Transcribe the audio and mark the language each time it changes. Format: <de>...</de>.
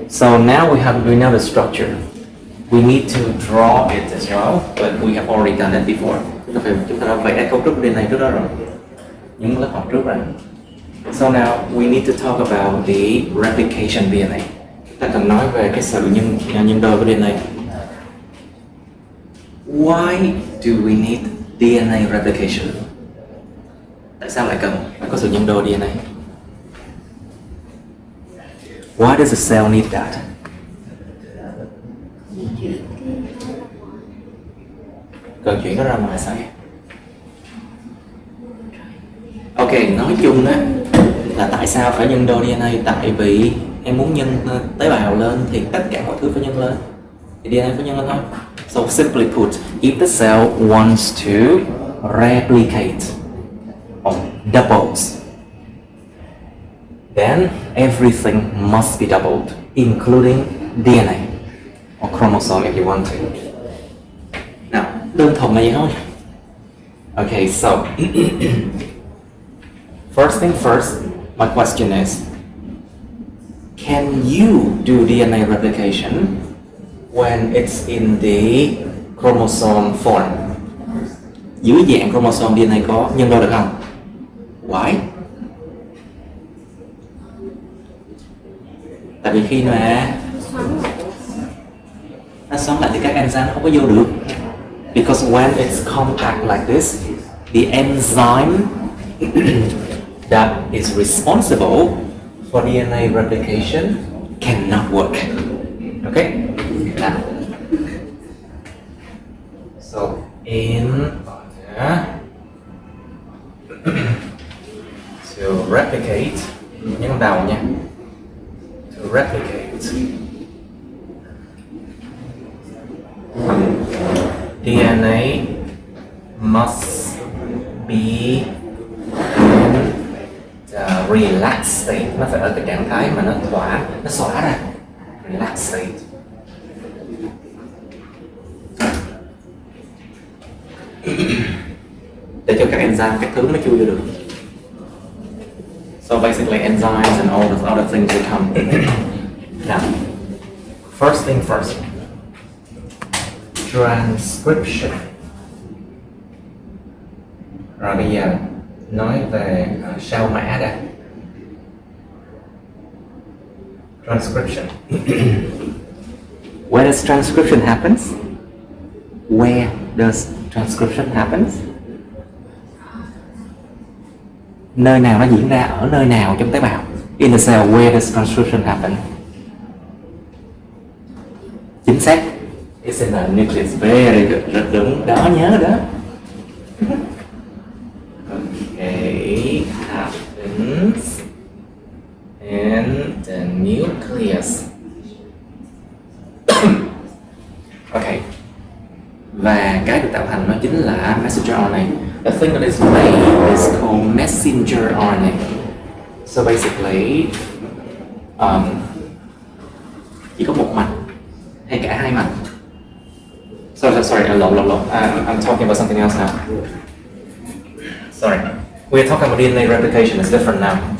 <en>So now we know the structure. We need to draw it as well, but we have already done it before.</en> <vi>Chúng ta đã vẽ cấu trúc DNA trước đó rồi, những lớp học trước rồi.</vi> <en>So now we need to talk about the replication DNA.</en> <vi>Chúng ta cần nói về cái sự nhân đôi của DNA.</vi> <en>Why do we need DNA replication?</en> <vi>Tại sao lại cần phải có sự nhân đôi DNA?</vi> <en>Why does a cell need that?</en> <vi>Cần chuyển nó ra ngoài sao? Ok, nói chung á là tại sao phải nhân đôi DNA? Tại vì em muốn nhân tế bào lên thì tất cả mọi thứ phải nhân lên, thì DNA phải nhân lên thôi.</vi> <en>So simply put, if the cell wants to replicate or doubles, then everything must be doubled, including DNA or chromosome if you want to. Now,</en> <vi>đơn thuần là gì thôi?</vi> <en>Okay, so first thing first, my question is, can you do DNA replication when it's in the chromosome form?</en> <vi>Dưới dạng chromosome DNA có nhân đôi được không?</vi> <en>Why?</en> <vi>Tại vì khi mà nó xoắn lại thì các enzyme nó không có vô được.</vi> <en>Because when it's compact like this, the enzyme that is responsible for DNA replication cannot work. Okay? Now, so in order to replicate,</en> <vi>nhấn đầu nha.</vi> <en>To replicate, DNA must be in the relaxed state.</en> <vi>Nó phải ở cái trạng thái mà nó xõa ra.</vi> <en>Relaxed state.</en> <vi>Để cho các enzyme, các thứ nó chui vô được.</vi> <en>So basically enzymes and all the other things will come. Now, first thing first. Transcription.</en> <vi>Rồi bây giờ nói về sao mã đã.</vi> <en>Transcription. Where does transcription happens? Where does transcription happens?</en> <vi>Nơi nào nó diễn ra, ở nơi nào trong tế bào?</vi> <en>In the cell, where does transcription happen?</en> <vi>Chính xác.</vi> <en>It's in the nucleus. Very good.</en> <vi>Rất đúng. Đó, nhớ đó.</vi> <en>Okay, happens in the nucleus. Okay.</en> <vi>Và cái được tạo thành nó chính là messenger RNA.</vi> <en>The thing that is made is called messenger RNA. So basically,</en> <vi>chỉ có một mạch hay cả hai mạch. Sorry, lộn.</vi> <en>I'm talking about something else now. Sorry, we're talking about DNA replication. It's different now.</en>